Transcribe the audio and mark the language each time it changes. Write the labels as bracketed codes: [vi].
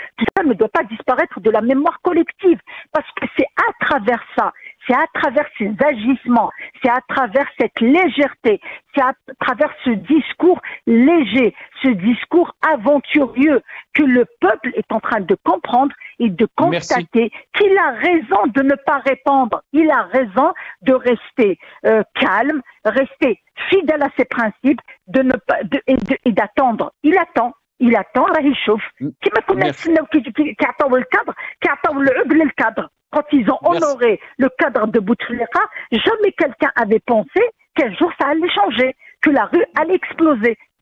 [fr] Tout ça ne doit pas disparaître de la mémoire collective. Parce que c'est à travers ça, c'est à travers ces agissements, c'est à travers cette légèreté, c'est à travers ce discours léger, ce discours aventureux que le peuple est en train de comprendre et de constater qu'il a raison de ne pas répondre. Il a raison de rester calme, rester fidèle à ses principes, et d'attendre. Il attend, [ar] راه يشوف كما كنا نستناو كيعطيو الكادر كيعطيو العقل للكادر. [fr] Quand ils ont honoré le cadre de Bouteflika, jamais quelqu'un avait pensé qu'un jour ça allait changer, que la rue allait exploser.